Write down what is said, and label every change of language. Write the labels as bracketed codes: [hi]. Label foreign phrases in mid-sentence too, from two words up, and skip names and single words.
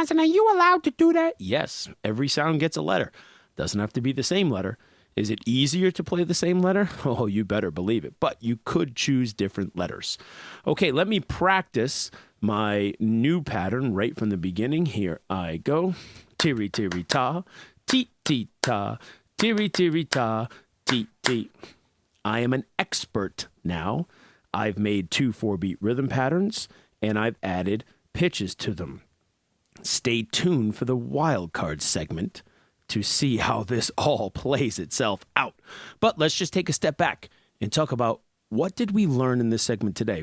[en] Are you allowed to do that? Yes. Every sound gets a letter. Doesn't have to be the same letter. Is it easier to play the same letter? Oh, you better believe it. But you could choose different letters. Okay, let me practice my new pattern right from the beginning. Here I go. Tiri tiri ta, ti ta. Tiri tiri ta, ti. I am an expert now. I've made 2 4-beat rhythm patterns, and I've added pitches to them. Stay tuned for the wild card segment to see how this all plays itself out. But let's just take a step back and talk about what did we learn in this segment today?